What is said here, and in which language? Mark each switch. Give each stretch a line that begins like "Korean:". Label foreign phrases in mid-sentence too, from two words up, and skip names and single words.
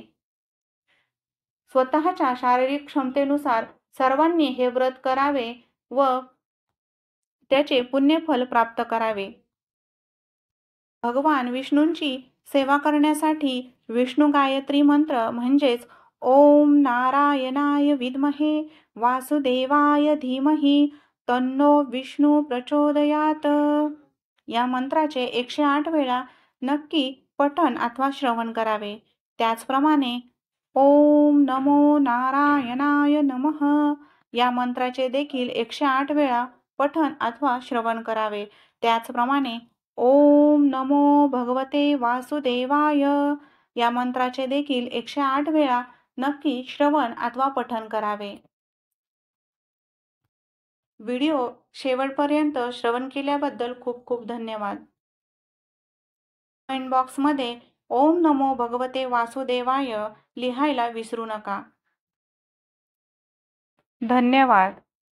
Marathi: स्वतःच्या शारीरिक क्षमतेनुसार सर्वांनी हे व्रत करावे व त्याचे पुण्यफल प्राप्त करावे. भगवान विष्णूंची सेवा करण्यासाठी विष्णू गायत्री मंत्र म्हणजेच
Sanskrit: ओम नारायणाय विद्महे वासुदेवाय धीमहि तन्नो विष्णू प्रचोदयात
Marathi: या मंत्राचे 108 वेळा नक्की पठण अथवा श्रवण करावे. त्याचप्रमाणे
Sanskrit: ओम नमो नारायणाय नमः
Marathi: या मंत्राचे देखील 108 वेळा पठण अथवा श्रवण करावे. त्याचप्रमाणे
Sanskrit: ओम नमो भगवते वासुदेवाय
Marathi: या मंत्राचे देखील 108 वेळा नक्की श्रवण अथवा पठण करावे. व्हिडिओ शेवटपर्यंत श्रवण केल्याबद्दल खूप खूप धन्यवाद. कमेंट बॉक्समध्ये
Sanskrit: ओम नमो भगवते वासुदेवाय
Marathi: लिहायला विसरू नका. धन्यवाद.